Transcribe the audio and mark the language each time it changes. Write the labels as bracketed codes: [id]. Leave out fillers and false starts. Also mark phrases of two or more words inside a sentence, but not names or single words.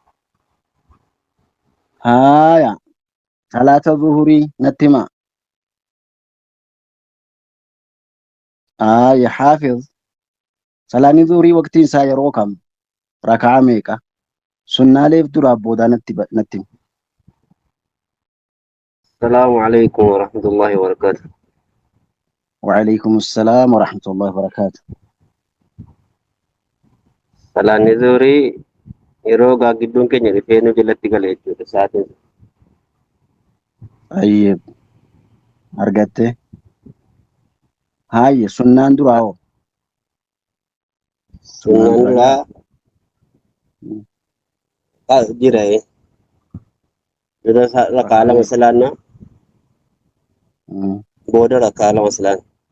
[om] Haaya. Salaata zuhurii natti himaa. Haaya Haafiz. Salaanni zuhurii waqtiin isaa yeroo kam? Rakaa meeqa? Sunnaaleef duraaf boodaa natti hima. [ar] السلام عليكم ورحمة الله وبركاته. وعليكم السلام ورحمة الله وبركاته. [om] Salaanni zuhurii yeroo gaaggidduun keenya rifeenuu jalatti gala jechuudha sa'aatiin. Ayyee argatte. Haayye sunnaan duraa hoo? Sunnaan duraa jira dura rakaa lama salaannaa booda rakaa lama salaanna.